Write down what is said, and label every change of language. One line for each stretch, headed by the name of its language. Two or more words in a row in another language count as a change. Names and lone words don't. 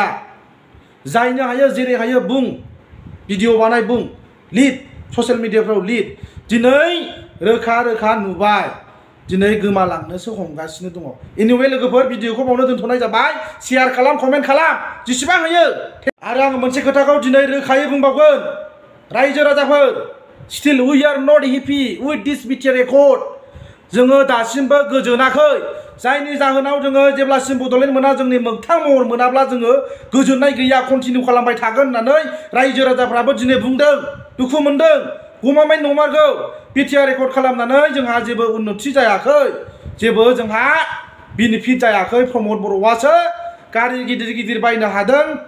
Bodo: जायनो हायो जेरै हायो बुं भिडिअ बानाय बुं लिड
English: social media
Bodo: लिड दिनै रोखा रोखा नुबाय दिनै गोमालांनोसो हमगासिनो दङ एनिवे लोगोफोर भिडिअखौ बावनो दोनथ'नाय जाबाय शेयार खालाम कमेन्ट खालाम जेसेबां हायो आरो आं मोनसे खोथाखौ दिनै रोखायै बुंबावगोन रायजो राजाफोर स्टिल
English: we are not happy with this BTR record
Bodo: जोङो दासिमबो गोजोनाखै जायनि जाहोनाव जोङो जेब्लासिम बड'लेण्ड मोना जोंनि मोगथां महर मोनाब्ला जोङो गोजोननाय गैया कन्टिनिउ खालामबाय थागोन होननानै रायजो राजाफ्राबो दिनै बुंदों दुखु मोनदों गमामाय नंमारगौ BTR रेकर्ड खालामनानै जोंहा जेबो उन्नति जायाखै जेबो जोंहा बेनिफिट जायाखै प्रमद बर'आसो गारि गिदिर गिदिर बायनो हादों